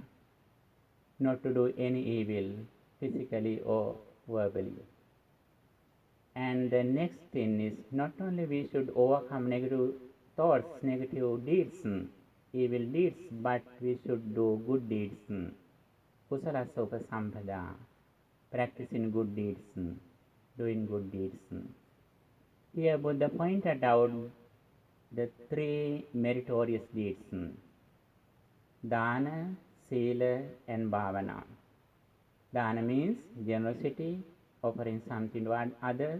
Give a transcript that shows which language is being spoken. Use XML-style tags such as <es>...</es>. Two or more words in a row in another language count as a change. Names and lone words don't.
<en>Not to do any evil, physically or verbally. And the next thing is, not only we should overcome negative thoughts, negative deeds, evil deeds, but we should do good deeds.</en> <pi>Kusalasa upasampada,</pi> <en>practicing good deeds, doing good deeds. Here Buddha pointed out the 3 meritorious deeds, Dana, Sila, and Bhavana. Dana means generosity, offering something to others.</en>